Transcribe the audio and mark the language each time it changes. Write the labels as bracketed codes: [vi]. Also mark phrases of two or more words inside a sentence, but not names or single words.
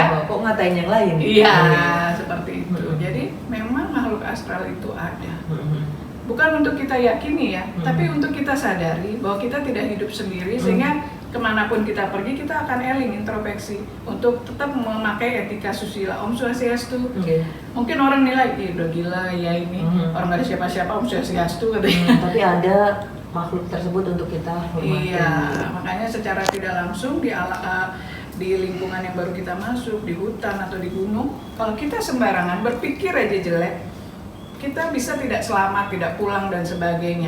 [id] Kok ngatain yang lain? Iya, seperti itu. Jadi memang makhluk astral itu ada. Bukan untuk kita yakini ya, tapi untuk kita sadari bahwa kita tidak hidup sendiri, sehingga kemanapun kita pergi kita akan eling introspeksi untuk tetap memakai etika susila. [sa] Om Swastiastu. [id] Mungkin orang nilai, udah gila ya ini orang nggak ada siapa-siapa [sa] Om Swastiastu [id] katanya. Tapi ada makhluk tersebut untuk kita hormati. Iya, makanya secara tidak langsung di lingkungan yang baru kita masuk, di hutan atau di gunung, kalau kita sembarangan berpikir aja jelek, kita bisa tidak selamat, tidak pulang dan sebagainya.